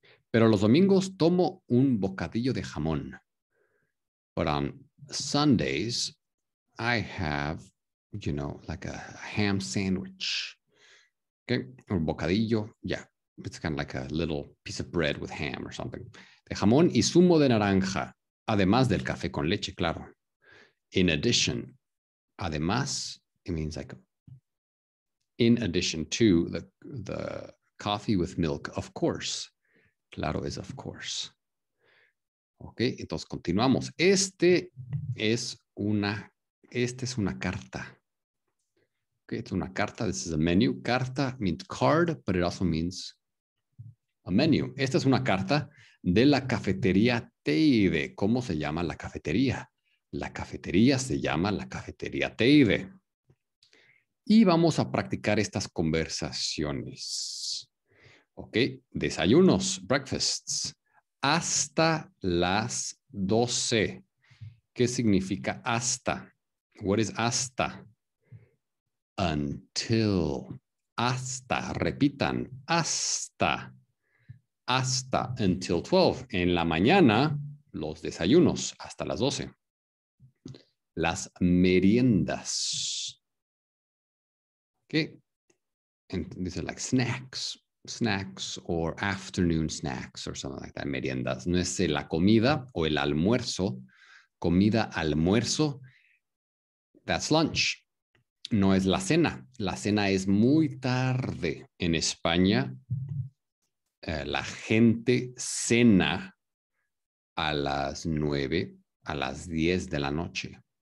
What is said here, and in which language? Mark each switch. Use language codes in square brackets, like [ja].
[es] Pero los domingos tomo un bocadillo de jamón. [en] But on Sundays, I have, like a ham sandwich. Okay. [es] Un bocadillo, [en] yeah. It's kind of like a little piece of bread with ham or something. [es] De jamón y zumo de naranja. Además del café con leche, claro. [en] In addition, además, it means like in addition to the coffee with milk, of course. [es] Claro es [en] of course. [es] Ok, entonces continuamos. Esta es una carta. Okay, it's una carta. [en] This is a menu. Carta means card, but it also means a menu. [es] Esta es una carta de la cafetería Teide. ¿Cómo se llama la cafetería? La cafetería se llama la cafetería Teide. Y vamos a practicar estas conversaciones. Ok, desayunos, breakfasts. Hasta las 12. ¿Qué significa hasta? [en] What is [es] hasta? Until. Hasta, repitan, hasta. Hasta, until 12. En la mañana, los desayunos, hasta las 12. Las meriendas. Okay. [en] And these are like snacks or afternoon snacks or something like that. [es] Meriendas. No es la comida o el almuerzo. Comida, almuerzo. [en] That's lunch. [es] No es la cena. La cena es muy tarde. En España, la gente cena a las 9, a las 10 de la noche.